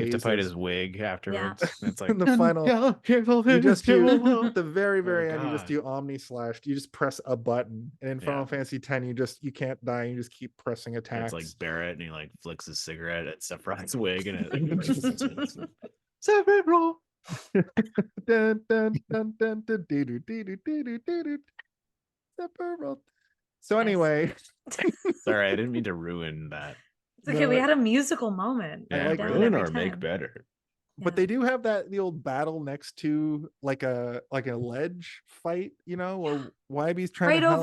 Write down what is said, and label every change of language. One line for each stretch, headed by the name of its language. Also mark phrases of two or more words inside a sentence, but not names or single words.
English: You have to fight his wig afterwards. Yeah. It's like in the final you just do at the very end, you just do Omni Slash. You just press a button, and in Final Fantasy X you can't die, you just keep pressing attacks. It's like Barrett, and he like flicks his cigarette at Sephiroth's wig, and it Sephiroth. Dun, dun, dun, dun, dun, dee, doo, dee, doo, dee, doo, dee, doo. Sephiroth. So anyway, sorry, I didn't mean to ruin that. It's okay. We had a musical moment. Yeah, ruin or make better. But they do have the old battle next to like a ledge fight, where YB's trying to help.